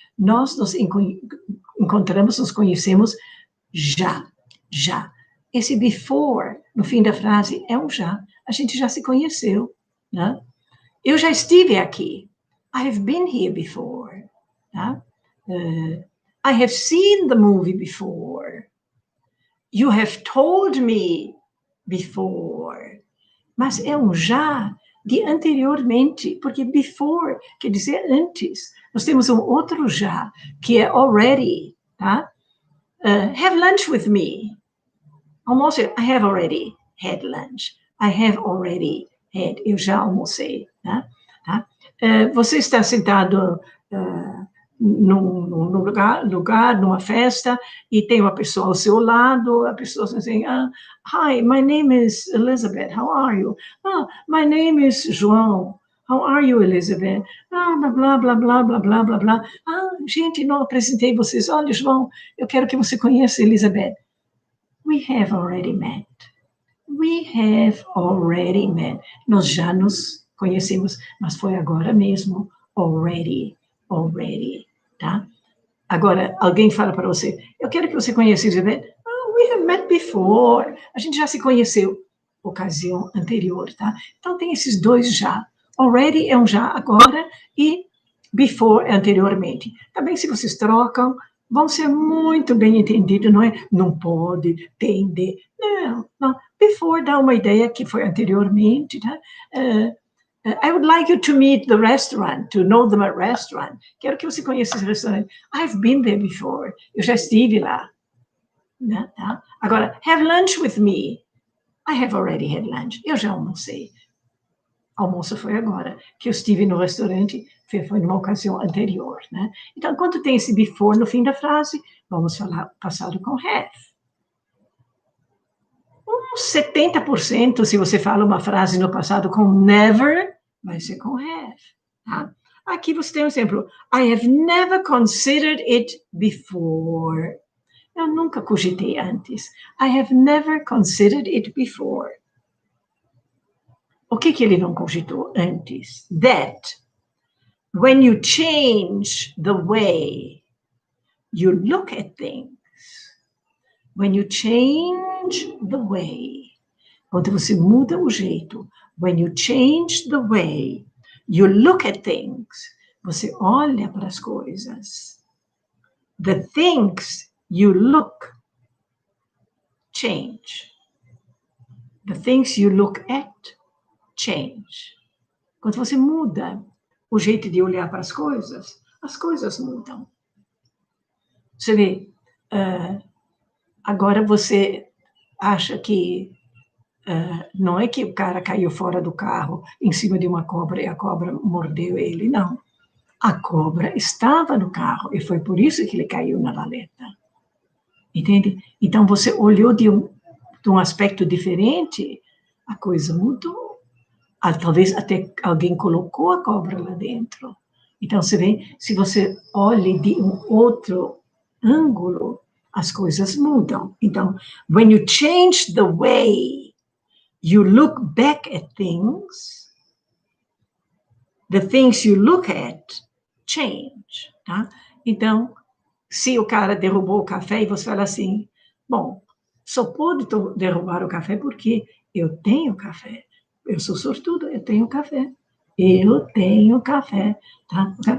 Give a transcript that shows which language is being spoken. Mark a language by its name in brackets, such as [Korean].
[Portuguese] Nós nos encontramos, nos conhecemos já. Esse before, no fim da frase, é um já. A gente já se conheceu, né? Eu já estive aqui. [English] I have been here before. [Portuguese] Tá? [English] I have seen the movie before. You have told me before. [Portuguese] Mas é um já de anteriormente, porque before quer dizer antes. Nós temos um outro já, que é already, tá? [English] Have lunch with me. Almost, I have already had lunch. I have already had. [Portuguese] Eu já almocei, tá? Você está sentado num lugar, numa festa, e tem uma pessoa ao seu lado, a pessoa diz assim, [English] hi, my name is Elisabeth, how are you? My name is João, how are you, Elisabeth? Blá, blá, blá, blá, blá, blá, blá, blá. [Portuguese] Gente, não apresentei vocês. Olha, João, eu quero que você conheça Elisabeth. [English] We have already met. We have already met. [Portuguese] Nós já nos conhecemos, mas foi agora mesmo, already, tá? Agora, alguém fala para você, eu quero que você conheça Elisabeth. [English] We have met before. [Portuguese] A gente já se conheceu, ocasião anterior, tá? Então, tem esses dois já. Already é um já agora e before é anteriormente. Também, se vocês trocam, vão ser muito bem entendidos, não é? Não pode, tem de. Não. Before dá uma ideia que foi anteriormente, tá? [English] I would like you to meet the restaurant, to know the restaurant. [Portuguese] Quero que você conheça esse restaurante. [English] I've been there before. [Portuguese] Eu já estive lá. Né? Tá? Agora, [English] have lunch with me. I have already had lunch. [Portuguese] Eu já almocei. Almoço foi agora, que eu estive no restaurante, foi numa ocasião anterior, né? Então, quando tem esse before no fim da frase, vamos falar passado com have. Uns 70%, se você fala uma frase no passado com never, vai ser com have, tá? Aqui você tem um exemplo. [English] I have never considered it before. [Portuguese] Eu nunca cogitei antes. [English] I have never considered it before. [Portuguese] O que ele não cogitou antes? [English] That when you change the way you look at things, when you change the way, [Portuguese] quando você muda o jeito, [English] when you change the way you look at things, [Portuguese] você olha para as coisas. [English] The things you look change. The things you look at change. [Portuguese] Quando você muda o jeito de olhar para as coisas mudam. Você vê, agora você acha que não é que o cara caiu fora do carro em cima de uma cobra e a cobra mordeu ele, não. A cobra estava no carro e foi por isso que ele caiu na valeta. Entende? Então você olhou de um aspecto diferente, a coisa mudou. Talvez até alguém colocou a cobra lá dentro. Então, você vê, se você olha de um outro ângulo, as coisas mudam. [English] Então, when you change the way you look back at things, the things you look at change. [Portuguese] Tá? Então, se o cara derrubou o café e você fala assim, bom, só pude derrubar o café porque eu tenho café. Eu sou sortuda, eu tenho café. Eu tenho café, tá?